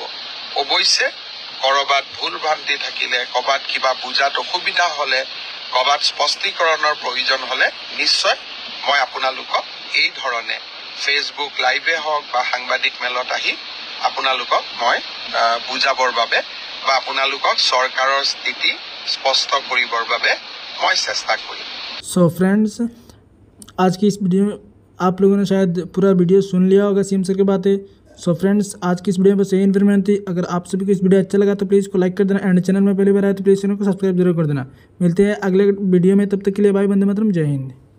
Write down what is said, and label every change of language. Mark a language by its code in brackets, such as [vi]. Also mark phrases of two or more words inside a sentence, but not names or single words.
[as] অৱশ্যে ক'ৰবাত ভুল ভ্ৰান্তি থাকিলে, ক'ৰবাত কিবা বুজাত অসুবিধা হ'লে, ক'ৰবাত স্পষ্টীকৰণৰ প্ৰয়োজন হ'লে নিশ্চয় মই আপোনালোকক এই ধৰণে ফেচবুক লাইভে হওক বা সাংবাদিক মেলত আহি আপোনালোকক মই বুজাবৰ বাবে বা আপোনালোকক চৰকাৰৰ স্থিতি স্পষ্ট কৰিবৰ বাবে [hi] मैं चेष्टा करूँ। [en] So friends, [hi] आज की इस वीडियो में आप लोगों ने शायद पूरा वीडियो सुन लिया होगा [en] CM sir [hi] की बातें। [en] So friends, [hi] आज की इस वीडियो में बस यही इन्फॉर्मेशन थी। अगर आप सभी को इस वीडियो अच्छा लगा तो प्लीज़ को लाइक कर देना [en] and channel [hi] में पहली बार आए तो प्लीज़ चैनल को सब्सक्राइब जरूर कर देना। मिलते हैं अगले वीडियो में, तब तक के लिए बाय, वंदे मातरम, जय हिंद।